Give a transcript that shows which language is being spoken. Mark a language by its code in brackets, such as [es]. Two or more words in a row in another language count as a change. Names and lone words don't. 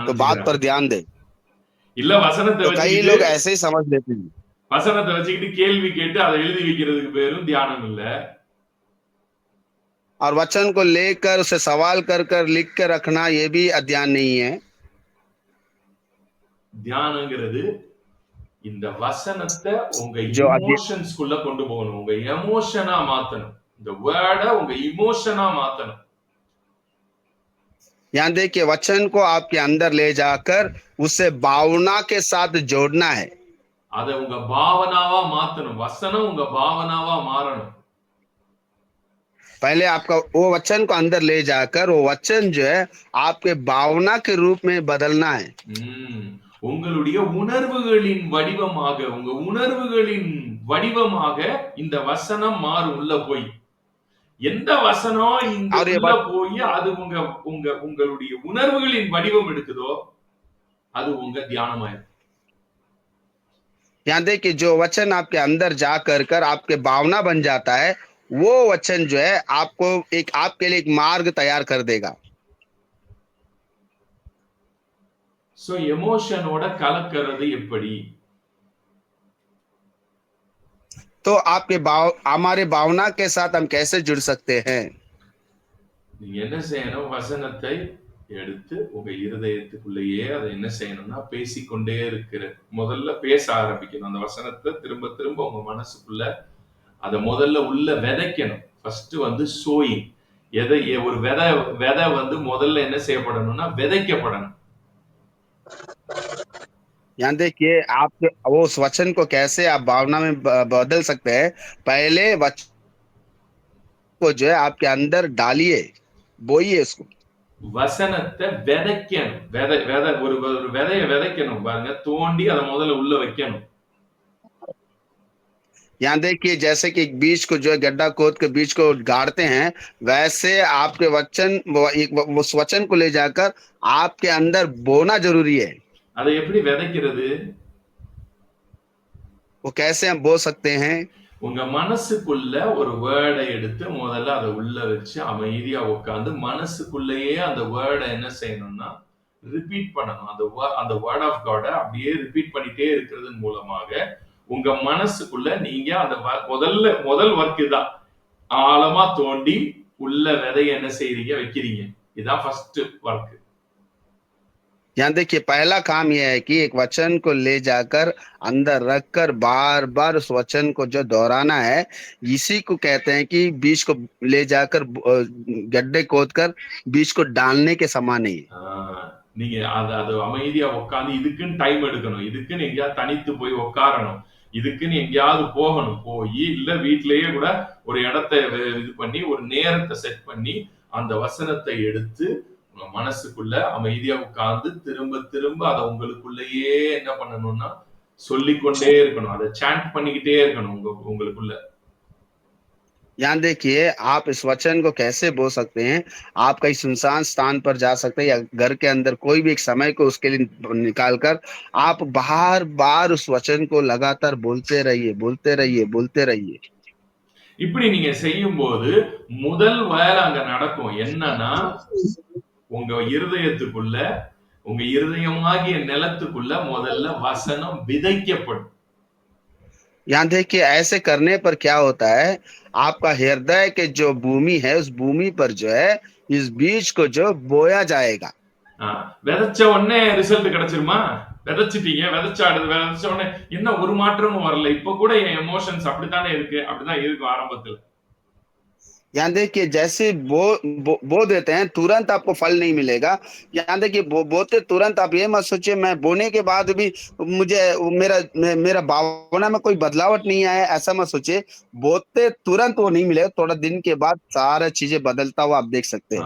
[hi] तो बात पर [ta] நினைச்சுக்கிறாங்க. [hi] ध्यान दे। [ta] இல்ல வசனத்தை [hi] तो कई [ta] வச்சுக்கிட்டு [hi] लोग ऐसे ही समझ लेते हैं। [ta] வசனத்தை வச்சுக்கிட்டு கேள்வி கேட்டு அதை எழுதி வைக்கிறதுக்கு பேரும் தியானம் இல்ல. [hi] और वचन को लेकर उसे सवाल कर कर लिख कर रखना ये भी अध्ययन नहीं है। [ta] தியானங்கிறது இந்த வசனத்தை உங்க [hi] जो [ta] இமோஷன்ஸ்குள்ள கொண்டு போகணும். உங்க எமோஷனா மாத்தணும். இந்த வேர்டை உங்க இமோஷனா மாத்தணும். [hi] यहाँ देखिए, वचन को आपके अंदर ले जाकर उसे भावना के साथ जोड़ना है। [ta] அதை உங்க பாவனாவா மாத்தணும். வசனம் உங்க பாவனாவா மாறணும். [hi] पहले आपका वो वचन को अंदर ले जाकर वो वचन जो है आपके भावना के रूप में बदलना है। [ta] உங்களுடைய உணர்வுகளின் வடிவமாக உங்க உணர்வுகளின் வடிவமாக இந்த வசனம் மாறும். உள்ள போய் எந்த வசனம் இந்த உள்ள போய் அது உங்க உங்க உங்களுடைய உணர்வுகளின் வடிவம் எடுக்குதோ அது உங்க தியானமாயிரும். [hi] यहाँ देखिए, जो वचन आपके अंदर जा कर आपके भावना बन जाता है, वो वचन जो है आपको आपके लिए एक मार्ग तैयार कर देगा। [ta] சோ எமோஷனோட கலக்கிறது எப்படி? [hi] तो हमारे भावना के साथ हम कैसे जुड़ सकते हैं? [ta] நீங்க என்ன செய்யணும்? வசனத்தை எடுத்து உங்க இருதயத்துக்குள்ளேயே அதை என்ன செய்யணும்னா பேசிக்கொண்டே இருக்கிற முதல்ல பேச ஆரம்பிக்கணும். அந்த வசனத்தை திரும்ப திரும்ப உங்க மனசுக்குள்ள அத முதல்ல உள்ள விதைக்கணும். ஃபர்ஸ்ட் வந்து சோயிங். எதை ஒரு விதை வந்து முதல்ல என்ன செய்யப்படணும்னா விதைக்கப்படணும். [hi] यहाँ देखिए आप वो उस वचन को कैसे आप भावना में बदल सकते हैं। पहले वचन को जो है आपके अंदर डालिए, बोइए उसको। [ta] வசனத்தை விதைக்கணும். ஒரு விதைய விதைக்கணும் பாருங்க. தோண்டி அதை முதல்ல उள்ள வைக்கணும். [hi] यहाँ देखिए जैसे कि एक बीज को जो है गड्ढा खोद के बीज को गाड़ते हैं, वैसे आपके वचन उस वचन को ले जाकर आपके अंदर बोना जरूरी है। [ta] அதை எப்படி விதைக்கிறது? [hi] वो कैसे हम बो सकते हैं? [ta] உங்க மனசுக்குள்ள ஒரு வேர்டை எடுத்து முதல்ல அதை உள்ள வச்சு அமைதியா உட்காந்து மனசுக்குள்ளேயே அந்த வேர்டை என்ன செய்யணும்னா ரிப்பீட் பண்ணணும். அந்த [en] word of God [ta] அப்படியே ரிப்பீட் பண்ணிட்டே இருக்கிறது மூலமாக உங்க மனசுக்குள்ள நீங்க அந்த முதல் ஒர்க் தான். ஆழமா தோண்டி உள்ள விதைய என்ன செய்றீங்க வைக்கிறீங்க. இதுதான் [en] first work. [hi] यहाँ देखिए पहला काम यह है कि एक वचन को ले जाकर अंदर रखकर बार बार उस वचन को जो दोहराना है, इसी को कहते हैं कि बीज को ले जाकर गड्ढे खोद कर बीज को डालने के समान है। [ta] நீங்க அது அமைதியா உட்காந்து இதுக்குன்னு டைம் எடுக்கணும். இதுக்குன்னு எங்கேயாவது தனித்து போய் உட்காரணும். இதுக்குன்னு எங்கேயாவது போகணும். போய் இல்ல வீட்டிலேயே கூட ஒரு இடத்தை இது பண்ணி ஒரு நேரத்தை செட் பண்ணி அந்த வசனத்தை எடுத்து உங்க மனசுக்குள்ள அமைதியா உட்கார்ந்து திரும்ப திரும்ப அதை உங்களுக்குள்ளேயே என்ன பண்ணணும்னா சொல்லிக்கொண்டே இருக்கணும். அதை சாண்ட் பண்ணிக்கிட்டே இருக்கணும் உங்களுக்குள்ள. [hi] यहाँ देखिए आप इस वचन को कैसे बोल सकते हैं। आप कहीं सुनसान स्थान पर जा सकते हैं या घर के अंदर कोई भी एक समय को उसके लिए निकाल कर आप बार बार उस वचन को लगातार बोलते रहिए, बोलते रहिए, बोलते रहिए। [ta] இப்படி நீங்க செய்யும்போது முதல் வேலை அங்க நடக்கும். என்னன்னா உங்க இருதயத்துக்குள்ள உங்க இருதயமாகிய நிலத்துக்குள்ள முதல்ல வசனம் விதைக்கப்படும். [hi] यहाँ देखिए ऐसे करने पर क्या होता है, आपका हृदय के जो भूमि है उस भूमि पर जो है इस बीज को जो बोया जाएगा। [ta] விதைச்ச உடனே ரிசல்ட் கிடைச்சிருமா? விதைச்சிட்டீங்க, விதைச்ச உடனே என்ன ஒரு மாற்றமும் வரல. இப்ப கூட என் எமோஷன்ஸ் அப்படித்தானே இருக்கு. அப்படிதான் இருக்கும் ஆரம்பத்துல. [hi] यहाँ देखिए जैसे बो देते हैं तुरंत आपको फल नहीं मिलेगा। यहाँ देखिए बोते तुरंत आप ये मत सोचिए मैं बोने के बाद भी मुझे मेरा भावना में कोई बदलावट नहीं आया, ऐसा मत सोचिए। बोते तुरंत वो नहीं मिलेगा, थोड़ा दिन के बाद सारा चीजें बदलता हुआ आप देख सकते हैं।